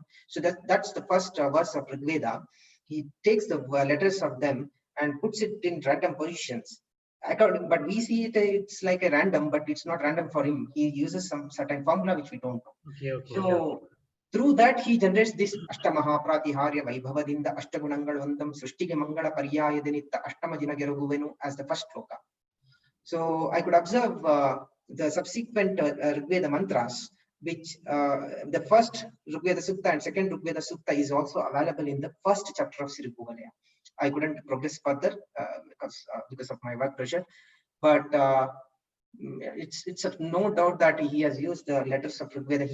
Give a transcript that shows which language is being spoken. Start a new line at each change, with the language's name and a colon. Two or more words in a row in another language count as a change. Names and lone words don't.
English: So that's the first verse of Rigveda. He takes the letters of them and puts it in random positions. But we see it's like a random, but it's not random for him. He uses some certain formula which we don't know. Okay, So yeah. through that he generates this
Kannada: ಅಷ್ಟಮಹಾ ಪ್ರಾತಿಹಾರ್ಯ ವೈಭವದಿಂದ ಅಷ್ಟಗುಣಂಗಳ್ವಂದಮ್ ಸೃಷ್ಟಿಗೆ ಮಂಗಲ ಪರ್ಯಾಯದಿನಿತ್ತ ಅಷ್ಟಮ ಜಿನಗೆರಗುವೆನು
English: as the first sloka. So I could observe the subsequent Rigveda mantras, which the first Rigveda Sutta and second Rigveda Sutta is also available in the first chapter of Siribhuvalaya. I couldn't progress further because of my work pressure, but it's no doubt that he has used the letters of Rigveda.